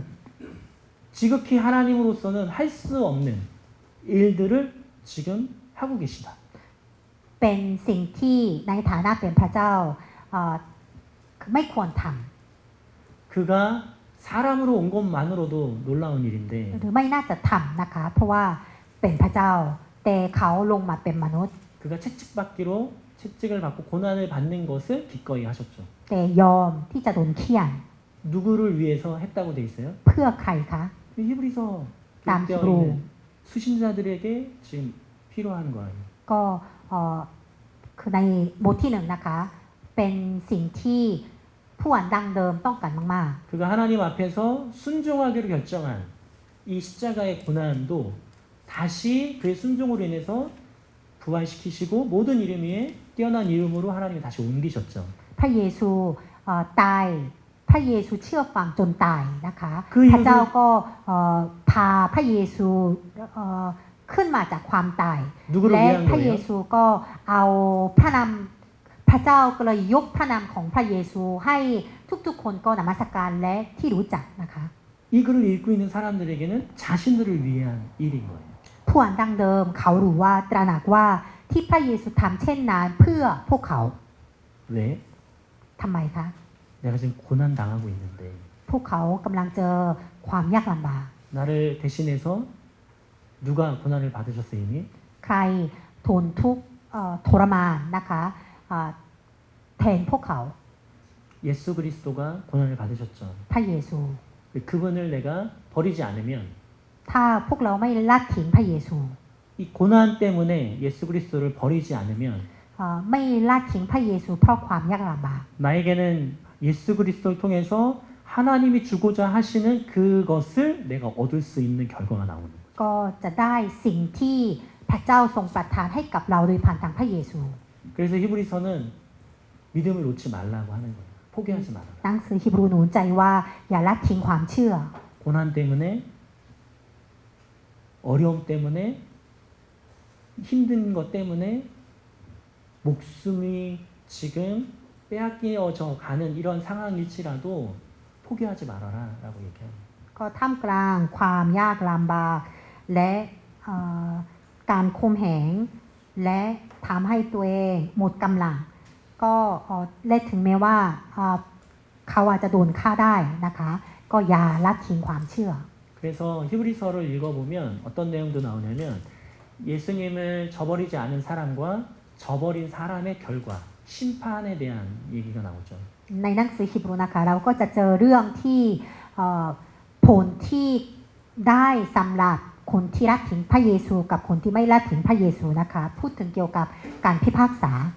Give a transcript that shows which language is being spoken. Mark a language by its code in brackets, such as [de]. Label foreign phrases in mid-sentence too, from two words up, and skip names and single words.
[ko] 지극히 하나님으로서는 할 수 없는 일들을 지금 하고 계시다. [th] เป็นสิ่งที่ในฐานะเป็นพระเจ้าไม่ควรท [ko] 그가 사람으로 온 것만으로도 놀라운 [th] ำ [ko] 일인데 [th] หรือไม่น่าจะทำนะคะ เพราะว่าเป็นพระเจ้า แต่เขาลงมาเป็นมนุษย์ [ko] 그가 채찍받기로 채찍을 받고 고난을 받는 것을 기꺼이 하셨죠. [th] แต่ยอมที่จะโดนเฆี่ยน [ko] 누구를 위해서 했다고 돼 있어요? [th] เพื่อใครคะ [ko] 히브리서 남 기록되어 히브리. 있는 수신자들에게 지금 필요한 거예요. [th] ก็คือในบทที่หนึ่งนะคะ เป็นสิ่งที่ผู้อ่านดังเดิมต้องการมาก [ko] 그가 하나님 앞에서 순종하기로 결정한 이 십자가의 고난도 다시 그의 순종으로 인해서 부활시키시고 모든 이름 위에 뛰어난 이름으로 하나님이 다시 옮기셨죠. [th] ๆ พระเยซูตายพระเยซูเชื่อฟังจนตายนะคะ คือ พระเจ้าก็พาพระเยซูขึ้นมาจากความตาย [ko] 누구를 [th] และ [ko] 위한 [th] พระเย [ko] 거예요? [th] ซูก็เอาพระนามพระเจ้าก็เลยยกพระนามของพระเยซูให้ทุกๆคนก็นมัสการและที่รู้จักนะคะ [ko] 이 글을 읽고 있는 사람들에게는 자신들을 위한 일인 거예요. [th] ผู้อ่านดังเดิมเขารู้ว่าตระหนักว่าที่พระเยซูทำเช่นนั้นเพื่อพวกเขา [ko] 왜? [th] ทำไมคะ [ko] 내가 지금 고난 당하고 있는데 [th] พวกเขากำลังเจอความยากลำบาก [ko] 나를 대신해서 누가 고난을 받으셨어요 이미? [th] ใครทนทุกข์ทรมานนะคะแทนพวกเขา [ko] 예수 그리스도가 고난을 받으셨죠. [th] พระเยซู [ko] 그분을 내가 버리지 않으면 [th] ถ้าพวกเราไม่ละทิ้งพระเยซู [ko] 이 고난 때문에 예수 그리스도를 버리지 않으면 [th] ไม่ละทิ้งพระเยซูเพราะความยากลำบาก [ko] 나에게는 예수 그리스도를 통해서 하나님이 주고자 하시는 그것을 내가 얻을 수 있는 결과가 나오는 거예요. [th] ก็จะได้สิ่งที่พระเจ้าทรงประทานให้กับเราโดยผ่านทางพระเยซู [ko] 그래서 히브리서는 믿음을 놓지 말라고 하는 거예요. 포기하지 말아라. [th] หนังสือฮีบรูหนุนใจว่าอย่าละทิ้งความเชื่อ [ko] 고난 때문에 어려움 때문에 힘든 것 때문에 목숨이 지금 빼앗겨져 가는 이런 상황일지라도 포기하지 말아라라고 얘기합니다. [th] ก็ท่ามกลางความยากลำบากและการข่มเหงและทำให้ตัวเองหมดกำลังก็และถึงแม้ว่าเขาอาจจะโดนฆ่าได้นะคะก็อย่าละทิ้งความเชื่อ [ko] 그래서 히브리서를 읽어보면 어떤 내용도 나오냐면 예수님을 저버리지 않은 사람과 저버린 사람의 결과, 심판에 대한 얘기가 나오죠. [th] ในหนังสือฮีบรูนะคะเราก็จะเจอเรื่องที่ผลที่ได้สำหรับคนที่ละทิ้งพระเยซูกับคนที่ไม่ละทิ้งพระเยซูนะคะพูดถึงเกี่ยวกับการพิพากษา